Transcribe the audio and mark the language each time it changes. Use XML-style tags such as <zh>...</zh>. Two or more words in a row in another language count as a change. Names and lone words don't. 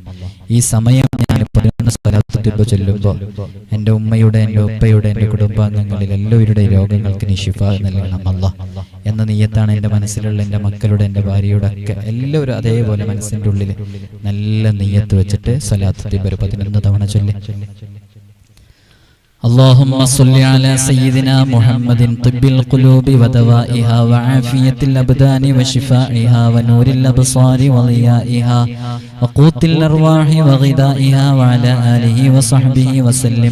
<ml>ഈ സമയം ഞാൻ 11 സ്വലാത്ത് തിബ് ചൊല്ലുമ്പോൾ എൻ്റെ ഉമ്മയുടെ, എൻ്റെ ഉപ്പയുടെ, എൻ്റെ കുടുംബാംഗങ്ങളിൽ എല്ലാവരുടെയും രോഗങ്ങൾക്ക് നീ ശിഫ നൽകണം അല്ലാഹ് എന്ന നിയ്യത്താണ് എൻ്റെ മനസ്സിലുള്ള. എൻ്റെ മക്കളുടെ, എൻ്റെ ഭാര്യയുടെ ഒക്കെ എല്ലാവരും അതേപോലെ മനസ്സിൻ്റെ ഉള്ളിൽ നല്ല നിയ്യത്ത് വെച്ചിട്ട് സ്വലാത്ത് തിബ് 11 തവണ ചൊല്ലി.</ml> <ar>اللهم صل على سيدنا محمد طب القلوب ودوائها وعافية الأبدان وشفائها ونور الأبصار وضيائها وقوت الأرواح وغذائها وعلى آله وصحبه وسلم.</ar>